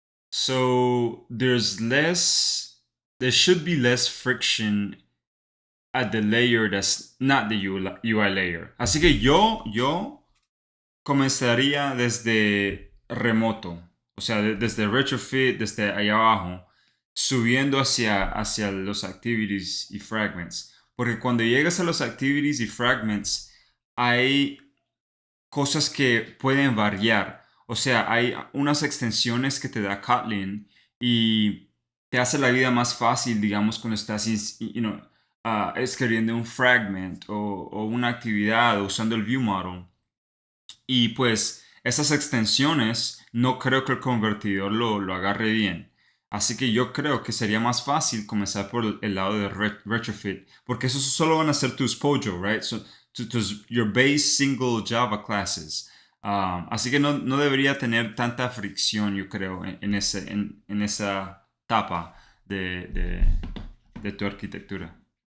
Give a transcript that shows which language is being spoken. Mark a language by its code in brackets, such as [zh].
[en] So there should be less friction at the layer that's not the UI layer. [es] Así que yo comenzaría desde remoto, o sea, desde retrofit, desde ahí abajo, subiendo hacia los activities y fragments. Porque cuando llegas a los activities y fragments, hay cosas que pueden variar. O sea, hay unas extensiones que te da Kotlin y te hace la vida más fácil, digamos, cuando estás escribiendo un fragment o una actividad usando el view model. Y pues esas extensiones no creo que el convertidor lo agarre bien. Así que yo creo que sería más fácil comenzar por el lado de retrofit, porque eso solo van a ser tus POJO, right? [en] So, your base single Java classes. [es] Así que no debería tener tanta fricción, yo creo, en esa etapa de tu arquitectura.